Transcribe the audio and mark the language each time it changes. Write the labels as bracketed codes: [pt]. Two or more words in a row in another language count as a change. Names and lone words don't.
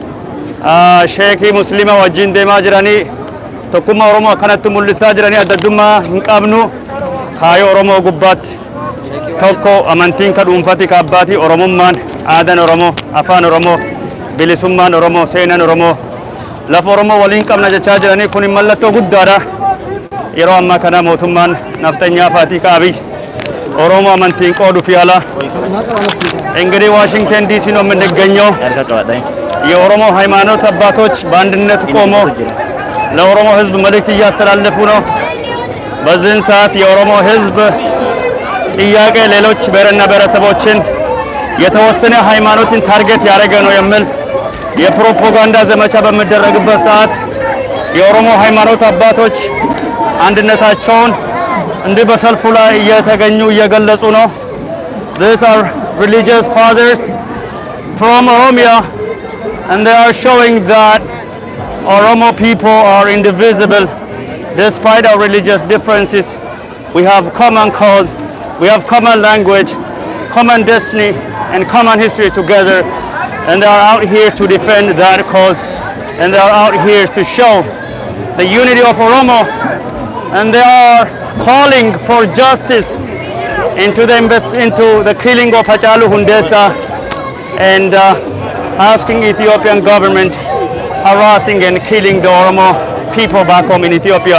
[om] sheekii muslima wajjin deemaa jiranii tokkummaa Oromoo akkanatti mul'isaa jiranii adda addummaa hin qabnu kaayoo Oromoo gubbaatti tokko amantiin ka dhuunfati ka abbaatii Oromummaan aadaan Oromoo afaan Oromoo bilisummaan Oromoo seenaan Oromoo lafa Oromoo waliin qabna jechaa jiranii kun mallattoo guddaadha. Yeroo ammaa kana mootummaan naftanyaa faatii ka Abiy Oromoo amantiin qooduuf yaala [am] እንግዲህ ዋሽንግተን ዲሲ ነው የምንገኘው። የኦሮሞ ሃይማኖት አባቶች በአንድነት ቆሞ ለኦሮሞ ሕዝብ መልእክት እያስተላለፉ ነው። በዚህን ሰዓት የኦሮሞ ሕዝብ ጥያቄ ሌሎች ብሔርና ብሔረሰቦችን የተወሰነ ሃይማኖትን ታርጌት ያደረገ ነው የሚል የፕሮፓጋንዳ ዘመቻ በሚደረግበት ሰዓት የኦሮሞ ሃይማኖት አባቶች አንድነታቸውን እንዲህ በሰልፉ ላይ እየተገኙ እየገለጹ ነው። [en] These are religious fathers from Oromia, and they are showing that Oromo people are indivisible despite our religious differences. We have common cause, we have common language, common destiny and common history together, and they are out here to defend that cause, and they are out here to show the unity of Oromo, and they are calling for justice into the killing of Hacaaluu Hundeessaa and asking Ethiopian government harassing and killing the Oromo people back home in Ethiopia.